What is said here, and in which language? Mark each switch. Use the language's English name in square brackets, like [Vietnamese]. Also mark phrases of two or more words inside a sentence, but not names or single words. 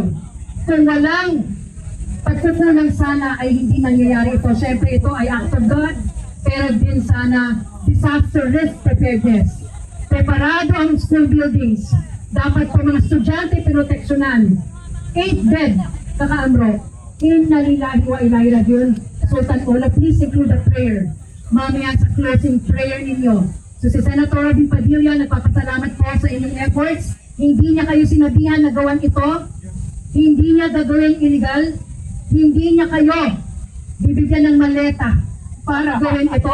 [Filipino] Kung walang pagkukulang sana ay hindi nangyayari ito. Siyempre ito ay [English] act of God, [Filipino] pero din sana [English] disaster risk preparedness. [Filipino] Preparado ang [English] school buildings. [Filipino] Dapat po mga estudyante pinoteksyonan. 8 bed, kaka-amro. [Arabic] Inna lillahi wa ilahi rajiun. [English] Sultan Ola, please include a prayer. [Filipino] Mamaya sa [English] closing prayer [Filipino] ninyo. So si Senator Robin Padilla, nagpapasalamat po sa inyong efforts. Hindi niya kayo sinabihan na gawan ito. Hindi niya gagawin illegal. Hindi niya kayo bibigyan ng maleta para gawin ito.